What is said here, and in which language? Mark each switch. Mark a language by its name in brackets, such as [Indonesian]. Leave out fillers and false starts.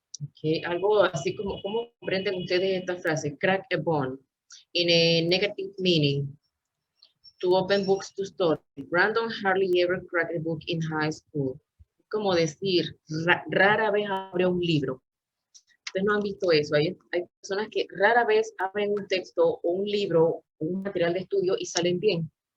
[Spanish] Okay, algo así como, ¿cómo comprenden ustedes esta frase? [English] Crack a bone, in a negative meaning. To open books to study. Brandon hardly ever cracked a book in high school. [Spanish] Como decir, rara vez abre un libro. Ustedes no han visto eso. Hay personas que rara vez abren un texto o un libro, un material de estudio y salen bien.